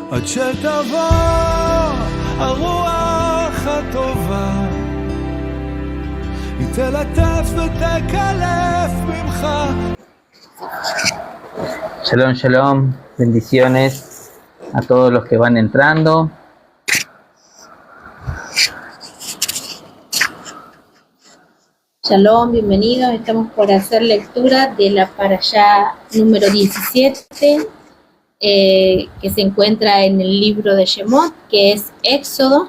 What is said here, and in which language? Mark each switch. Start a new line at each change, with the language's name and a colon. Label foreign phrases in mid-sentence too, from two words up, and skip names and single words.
Hebrew: עד שתבוא הרוח הטובה, היא תלטף ותקלף ממך. שלום, שלום,
Spanish: bendiciones a todos los que van entrando. Shalom, bienvenidos. Estamos por hacer lectura de la parashá número 17, que se encuentra en el libro de Shemot, que es Éxodo.